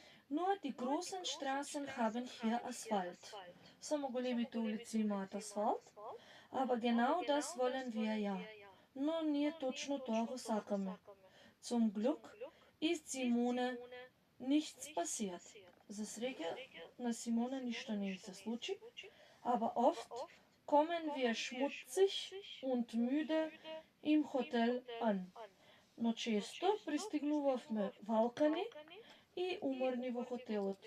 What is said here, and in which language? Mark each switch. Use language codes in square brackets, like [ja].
[de] Nur die großen Straßen haben hier Asphalt. [mk] Само големите улици имаат асфалт, [de] aber genau das wollen wir ja. [mk] Но ние точно тоа го сакаме. [de] Zum Glück ist Simone nichts passiert. [mk] За среќа на Симона ништо не се случи, [de] aber oft kommen wir schmutzig und müde im Hotel an. [mk] Но често пристигнувавме валкани и уморни во хотелот.